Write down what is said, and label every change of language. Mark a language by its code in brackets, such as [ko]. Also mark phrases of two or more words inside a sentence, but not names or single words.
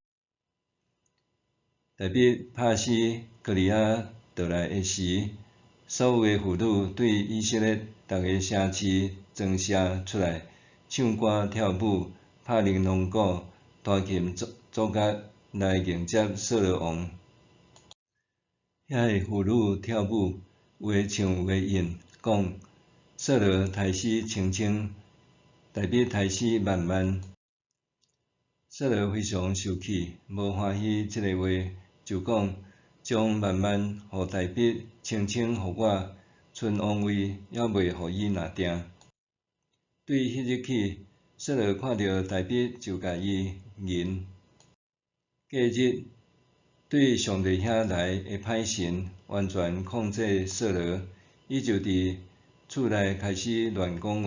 [nan] 大卫拍死歌利亚倒来的时，所有的妇女对以色列逐个城市装饰出来，唱歌跳舞，拍玲珑鼓、大琴奏乐来迎接扫罗王。遐个妇女跳舞，有诶唱有诶应，讲扫罗杀死千千，大卫杀死万万。扫罗非常生气，无欢喜即个话，就讲将万万互大卫，千千互我，剩王位还袂互伊拿定。对迄日起，扫罗看到大卫就甲伊认。隔日，对上帝遐来的歹神完全控制扫罗，伊就伫厝内开始乱讲话。